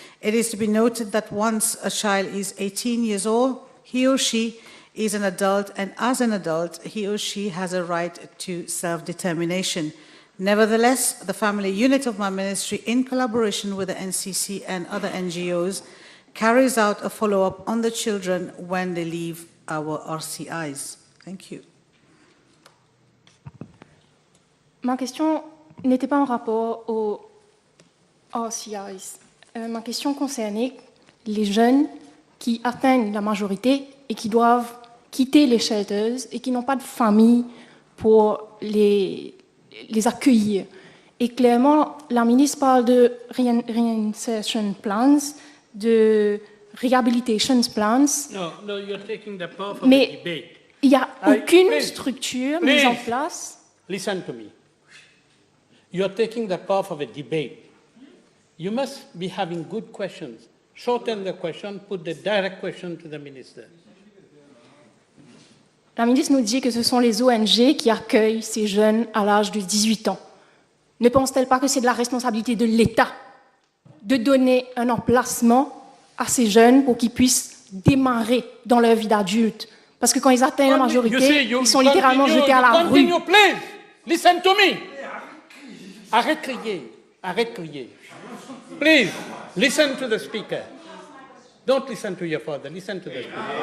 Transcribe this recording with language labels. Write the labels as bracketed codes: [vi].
[en] It is to be noted that once a child is 18 years old, he or she is an adult, and as an adult, he or she has a right to self-determination. Nevertheless, the family unit of my ministry, in collaboration with the NCC and other NGOs, carries out a follow-up on the children when they leave our RCIs. Thank you. [fr] Ma question n'était pas en rapport aux RCIs. Ma question concernait les jeunes qui atteignent la majorité et qui doivent quitter les shelters et qui n'ont pas de famille pour les accueillir. Et clairement, la ministre parle de [en] reinsertion plans, [fr] de [en] rehabilitation plans. No, you're taking the path of the [fr] Mais [en] debate. [fr] il n'y a aucune structure mise en place. [en] Listen to me. You're taking the path of a debate. You must be having good questions. Shorten the question, put the direct question to the minister. [fr] La ministre nous dit que ce sont les ONG qui accueillent ces jeunes à l'âge de 18 ans. Ne pense-t-elle pas que c'est de la responsabilité de l'État de donner un emplacement à ces jeunes pour qu'ils puissent démarrer dans leur vie d'adulte? Parce que quand ils atteignent la majorité, ils sont littéralement jetés à la rue. [en] Please, listen to me. [fr] Arrête de crier, arrête de crier. [en] Please, listen to the speaker. Don't listen to your father, listen to the speaker.